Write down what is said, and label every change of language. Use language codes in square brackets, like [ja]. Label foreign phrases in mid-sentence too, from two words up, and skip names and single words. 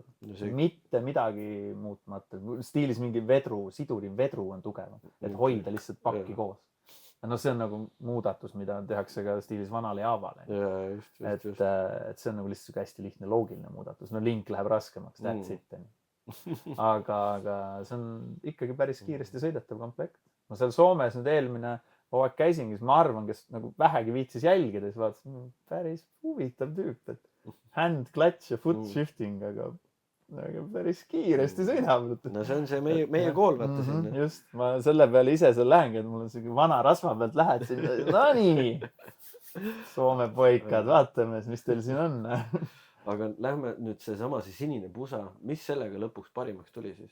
[et] Mitte midagi muutmata. Stiilis mingi siduri vedru on tugevam, et hoida lihtsalt pakki koos. See on nagu muudatus, mida tehakse ka stiilis vanale Javale. Et see on nagu lihtsalt hästi lihtne loogiline muudatus. Link läheb raskemaks, [en] that's it. [et] Aga see on ikkagi päris kiiresti sõidetav komplekt. Seal Soomes nüüd eelmine hooaeg käisingi, siis ma arvan, kes nagu vähegi viitsis jälgida, siis vaatasin, päris huvitav tüüp, et [en] hand clutch ja foot shifting, [et] aga päris kiiresti sõidab. No see on see meie kool, vaata siin. Just, ma selle peale ise seal lähengi, et mul on selline vana rasva pealt lähed siin. No nii, Soome poikad, vaatame, mis teil siin on. Aga lähme nüüd seesama sinine pusa, mis sellega lõpuks parimaks tuli siis?